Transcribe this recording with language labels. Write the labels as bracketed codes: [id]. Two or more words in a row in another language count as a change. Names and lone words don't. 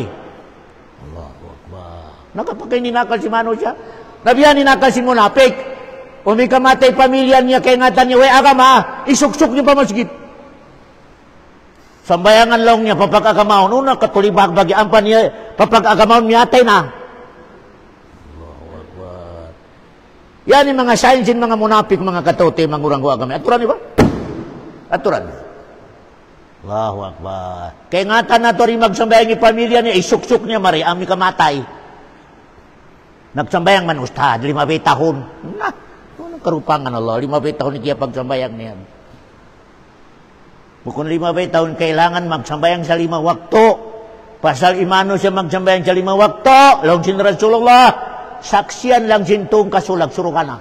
[ar] الله أكبر. [tsg] Nakapagay ninakal si Mano siya. Nabiyan ninakal si munapik. Umi kamatay pamilya niya, kay ngatan niya, way agama, isuksuk niya pa masjid. Sambayangan lang niya, papag-agamahon. Una, katulibag bagi ampan niya, papag-agamahon miyatay na. [ar] الله أكبر. [tsg] Yan yung mga sainsin, mga munapik, mga katote, mga uranggo agama. Aturan niya ba? Aturan niya. [ar] الله أكبر. [tsg] Kaya ngatan na ito rin magsambayang yung pamilya niya, isuksuk niya mari, ami kamatay. Nagsambayang man ustad, 5 tahun. Nah, ano karupangan Allah, 5 tahun niya pagsambayang niya. Bukun 5 tahun, kailangan magsambayang sa 5 waktu. Pasal imano siya magsambayang sa 5 waktu, lang sin Rasulullah, saksian lang sin tung kasulag, surugana.